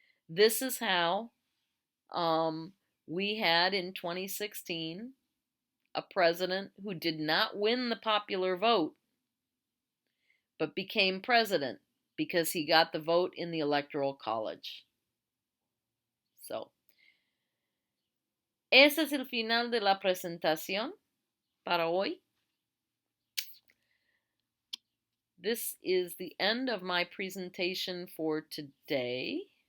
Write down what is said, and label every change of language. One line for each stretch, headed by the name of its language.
English: This is how we had in 2016 a president who did not win the popular vote, but became president because he got the vote in the Electoral College.
Spanish: So, ese es el final de la presentación para hoy.
English: This is the end of my presentation for today.